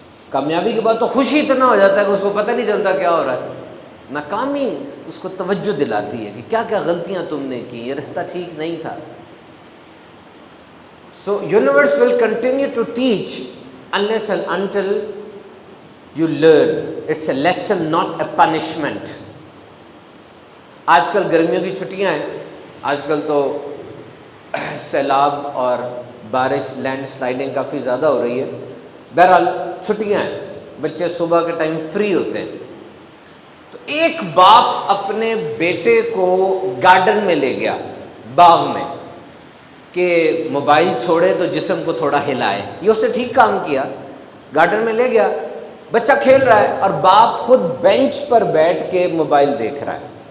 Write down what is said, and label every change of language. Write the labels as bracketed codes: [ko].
[ur] کامیابی کے بعد تو خوشی اتنا ہو جاتا ہے کہ اس کو پتہ نہیں چلتا کیا ہو رہا ہے۔ ناکامی اس کو توجہ دلاتی ہے کہ کیا کیا غلطیاں تم نے کی، یہ رستہ ٹھیک نہیں تھا۔ [en] So universe will continue to teach unless and until you learn. It's a lesson, not a punishment. [ur] آج کل گرمیوں کی چھٹیاں ہیں، آج کل تو سیلاب اور بارش، لینڈ سلائڈنگ کافی زیادہ ہو رہی ہے۔ بہرحال چھٹیاں ہیں، بچے صبح کے ٹائم فری ہوتے ہیں، تو ایک باپ اپنے بیٹے کو گارڈن میں لے گیا، باغ میں، کہ موبائل چھوڑے تو جسم کو تھوڑا ہلائے۔ یہ اس نے ٹھیک کام کیا، گارڈن میں لے گیا، بچہ کھیل رہا ہے اور باپ خود بینچ پر بیٹھ کے موبائل دیکھ رہا ہے۔